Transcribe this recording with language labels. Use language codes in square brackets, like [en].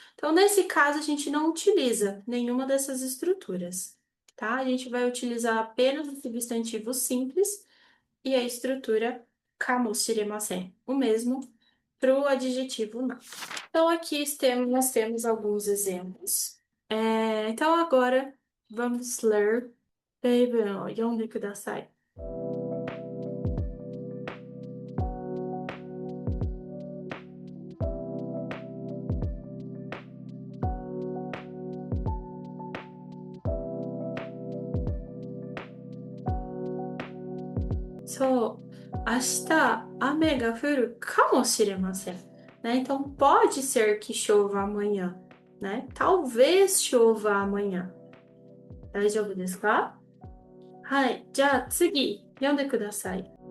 [pt] Então, nesse caso, a gente não utiliza nenhuma dessas estruturas, tá? A gente vai utilizar apenas o substantivo simples e a estrutura kamoshiremasen, o mesmo para o adjetivo na. Então, aqui nós temos alguns exemplos. Então, agora vamos ler. [ja] 例文を読んでください。そう、明日雨が降るかもしれません。 [pt] né? Então, pode ser que chova amanhã, né? Talvez chova amanhã. [ja] 大丈夫ですか？はい、じゃあ次、読んでください。